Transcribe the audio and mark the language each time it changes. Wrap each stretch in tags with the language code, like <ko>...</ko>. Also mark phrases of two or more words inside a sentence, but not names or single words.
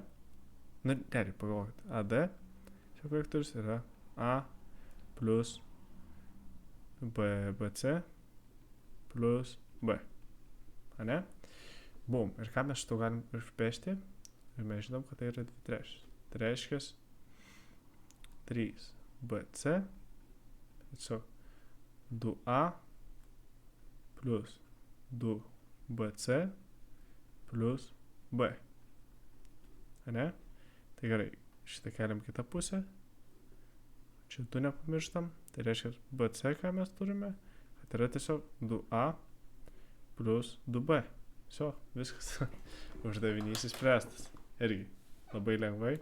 <lt>Nu, realiai pagalvokit. AD šio vektorius yra A plus BC plus B. Ne? Bum. Ir ką mes šito galim išpešti? Ir mes žinom, kad tai yra 2/3. Tai reiškia 3BC tiesiog 2A plus 2BC plus B. Ne? Tai gerai, šitą keliam kitą pusę. Čia 2 nepamirštam. Tai reiškia BC, ką mes turime, kad yra tiesiog 2A plus 2B. Viso, viskas. Uždavinys įspręstas. Irgi labai lengvai.</lt>